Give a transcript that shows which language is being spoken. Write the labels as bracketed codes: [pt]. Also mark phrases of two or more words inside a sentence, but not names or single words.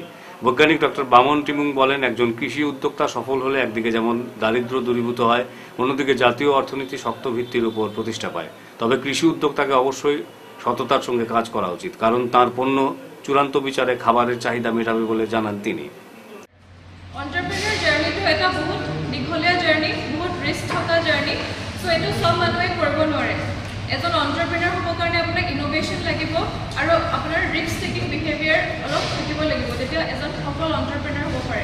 [bn] বৈজ্ঞানিক ডক্টর বামন টিমুং বলেন, একজন কৃষি উদ্যোক্তা সফল হলে একদিকে যেমন দারিদ্র্য দূরীভূত হয়, অন্যদিকে জাতীয় অর্থনীতি শক্ত ভিত্তির উপর প্রতিষ্ঠা পায়। তবে কৃষি উদ্যোক্তাকে অবশ্যই সততার সঙ্গে কাজ করা উচিত, কারণ তার পণ্য চূড়ান্ত বিচারে খাবারের চাহিদা মেটাবে বলে জানান তিনি। [as] এন্টারপ্রেনিউৰ জাৰ্নিটো এটা বহুত দীঘলীয়া জাৰ্নি, বহুত ৰিস্ক থকা জাৰ্নি। সো এইটো সব মানুহে কৰিব নোৱাৰে। এজন এন্টাৰপ্ৰেনিউৰ হ'বৰ কাৰণে আপোনাক ইনোভেশ্যন লাগিব আৰু আপোনাৰ [en] risk taking behaviour [as] অলপ থাকিব লাগিব, তেতিয়া এজন সফল এন্টাৰপ্ৰেনিউৰ হ'ব পাৰে।